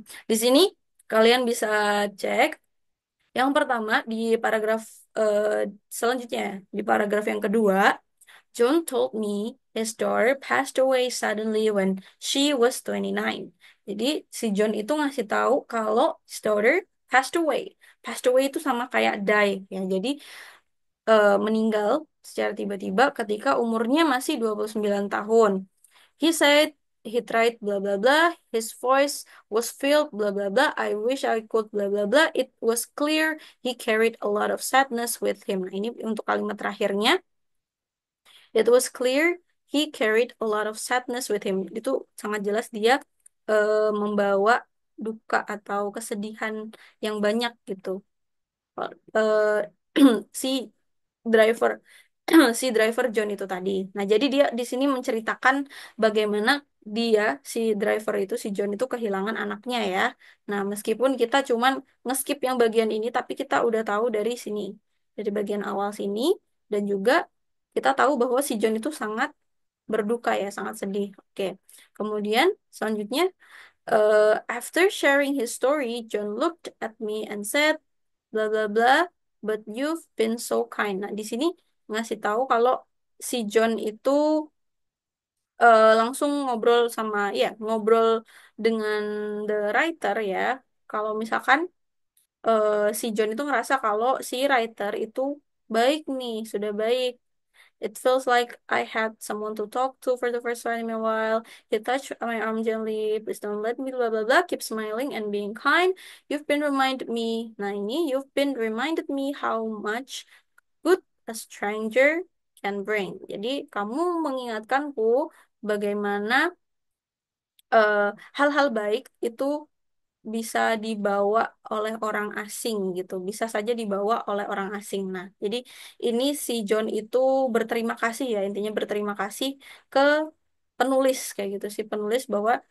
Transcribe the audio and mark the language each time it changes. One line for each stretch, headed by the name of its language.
Indonesian: Di sini kalian bisa cek yang pertama di paragraf eh, selanjutnya, di paragraf yang kedua,
English: John told me his daughter passed away suddenly when she was 29.
Indonesian: Jadi si John itu ngasih tahu kalau
English: his daughter passed away. Passed away
Indonesian: itu sama kayak die ya. Jadi meninggal secara tiba-tiba ketika umurnya masih 29 tahun.
English: He said he tried blah blah blah. His voice was filled blah blah blah. I wish I could blah blah blah. It was clear he carried a lot of sadness with him.
Indonesian: Nah, ini untuk kalimat terakhirnya.
English: It was clear he carried a lot of sadness with him.
Indonesian: Itu sangat jelas dia membawa duka atau kesedihan yang banyak gitu. Eh, si driver si driver John itu tadi. Nah, jadi dia di sini menceritakan bagaimana dia si driver itu si John itu kehilangan anaknya ya. Nah, meskipun kita cuman ngeskip yang bagian ini tapi kita udah tahu dari sini. Dari bagian awal sini dan juga kita tahu bahwa si John itu sangat berduka ya, sangat sedih. Oke. Kemudian selanjutnya
English: after sharing his story, John looked at me and said bla bla bla, but you've been so kind.
Indonesian: Nah, di sini ngasih tahu kalau si John itu langsung ngobrol sama, ya, ngobrol dengan the writer ya. Kalau misalkan eh, si John itu ngerasa kalau si writer itu baik nih, sudah baik.
English: It feels like I had someone to talk to for the first time in a while. He touched my arm gently. Please don't let me blah blah blah. Keep smiling and being kind. You've been reminded me. Nah ini, you've been reminded me how much good a stranger can bring.
Indonesian: Jadi kamu mengingatkanku bagaimana eh, hal-hal baik itu bisa dibawa oleh orang asing gitu, bisa saja dibawa oleh orang asing. Nah, jadi ini si John itu berterima kasih ya, intinya berterima kasih ke penulis kayak gitu, si penulis bahwa